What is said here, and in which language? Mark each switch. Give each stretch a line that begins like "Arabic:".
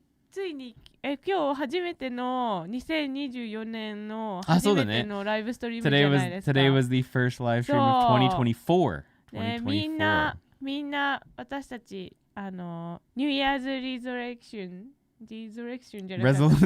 Japanese: ついに今日初めての2024年の初めてのライブストリームじゃないですか。
English: Today was the first live stream of 2024.
Japanese: ね、みんな私たち
English: New Year's Resurrection
Japanese: じゃなくて